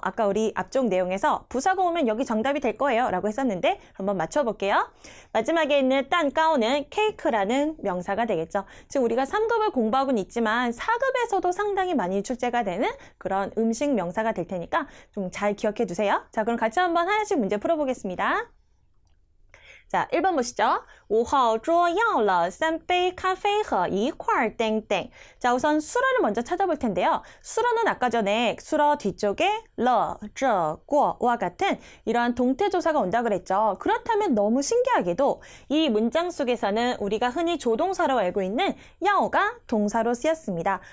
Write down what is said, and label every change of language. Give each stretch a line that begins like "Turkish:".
Korean: 아까 우리 앞쪽 내용에서 부사가 오면 여기 정답이 될 거예요 라고 했었는데 한번 맞춰볼게요. 마지막에 있는 딴까오는 케이크라는 명사가 되겠죠. 지금 우리가 3급을 공부하고는 있지만 4급에서도 상당히 많이 출제가 되는 그런 음식 명사가 될 테니까 좀 잘 기억해 두세요. 자, 그럼 같이 한번 하나씩 문제 풀어보겠습니다. 자, 1번 보시죠.
Chinese: 5号桌要了3杯咖啡和一块땡땡.
Korean: 자, 우선 수러를 먼저 찾아볼 텐데요. 수러는 아까 전에 수러 뒤쪽에 了,这,过와 같은 이러한 동태조사가 온다 그랬죠. 그렇다면 너무 신기하게도 이 문장 속에서는 우리가 흔히 조동사로 알고 있는 要가 동사로 쓰였습니다.